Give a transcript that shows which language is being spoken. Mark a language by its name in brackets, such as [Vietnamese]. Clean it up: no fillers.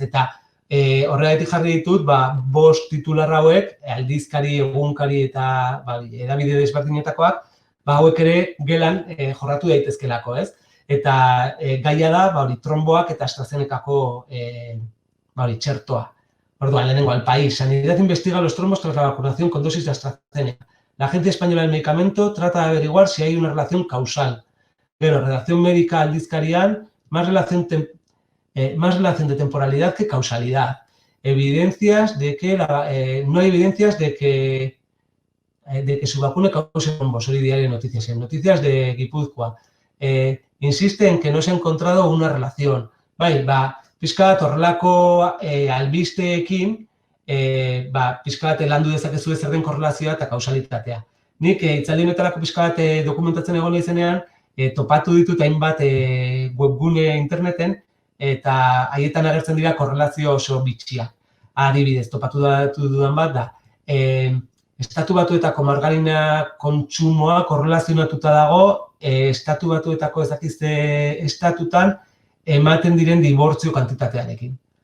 [Basque] Eta horregatik jarri ditut, 5 titular hauek, aldizkari, egunkari eta hedabide desberdinetakoak, hauek ere gelan jorratu daitezkelako, ez? Eta gaia da, tromboak eta AstraZenecako txertoa. Orduan, lehenengo, al país. [Spanish] Sanidad investiga los trombos tras la vacunación con dosis de AstraZeneca. La Agencia Española del Medicamento trata de averiguar si hay una relación causal. Pero redacción médica aldizkarian, más relación de temporalidad que causalidad. Evidencias de que no hay evidencias de que su vacuna cause trombos. Hori diario noticias. En noticias de Guipúzcoa. Insiste en que no se ha encontrado una relación. [Basque] Pixka bat horrelako albisteekin pixka bat landu dezakezu zer den korrelazioa eta kausalitatea. Nik hitzaldi honetarako pixka bat dokumentatzen egon izenean, topatu ditut hainbat webgune interneten, eta haietan agertzen dira korrelazio oso bitxia. Adibidez, topatu dudan bat da, Estatu Batuetako margarina kontsumoa korrelazionatuta dago Estatu Batuetako ezakizte estatutan ematen diren dibortzio kantitatearekin.